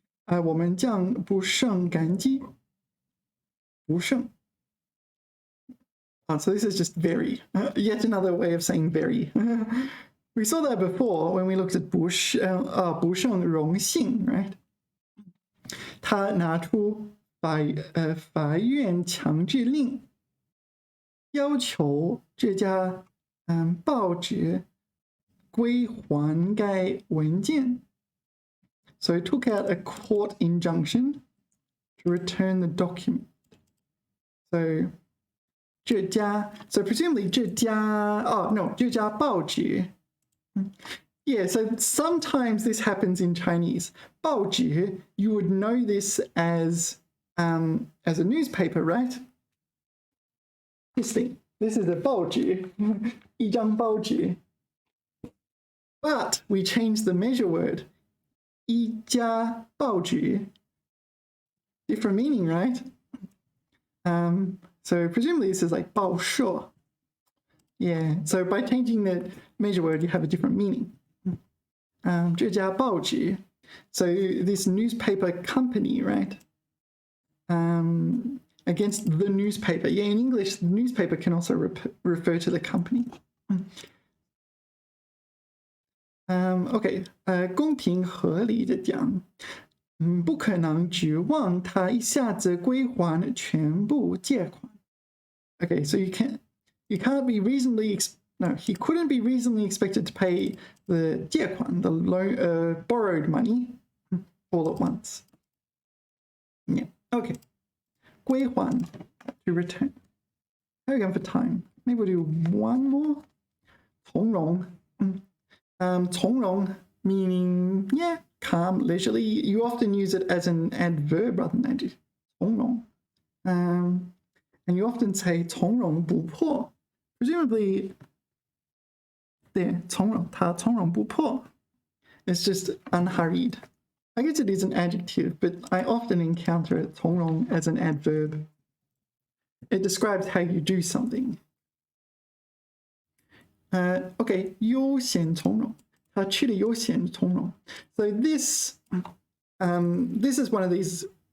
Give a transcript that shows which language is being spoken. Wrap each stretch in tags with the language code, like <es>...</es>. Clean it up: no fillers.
<zh>我们将不胜感激.不胜.</zh> <en>So this is just very. Yet another way of saying very. We saw that before when we looked at 不胜荣幸, right?</en> <zh>他拿出法院强制令, 要求这家报纸归还该文件.</zh> <en>So he took out a court injunction to return the document. So 这家, so presumably 这家报纸. Yeah, so sometimes this happens in Chinese. 报纸, you would know this as a newspaper, right? This thing. This is a 报纸.</en> <zh>一张报纸.</zh> <en>But we changed the measure word.</en> <zh>一家报纸.</zh> <en>Different meaning, right? So presumably this is like 报社. Yeah, so by changing the measure word, you have a different meaning.</en> <zh>这家报纸.</zh> <en>So this newspaper company, right? Against the newspaper. Yeah, in English, the newspaper can also refer to the company.</en> <zh>Okay, 公平合理的讲, 不可能指望他一下子归还全部借款.</zh> <en>Okay, so he couldn't be reasonably expected to pay the 借款, the loan, borrowed money, all at once. Yeah, okay. 归还, to return. How are we going for time? Maybe we'll do one more. 从容. 从容 meaning, yeah, calm, leisurely. You often use it as an adverb rather than adjective.</en> <zh>从容.</zh> <en>And you often say 从容不迫.</en> <zh>Presumably, there, 从容, 他从容不迫.</zh> <en>It's just unhurried. I guess it is an adjective, but I often encounter it 从容 as an adverb. It describes how you do something. Okay, 悠闲从容.</en> <zh>他去了悠闲从容.</zh> <en>So this is one of these</en>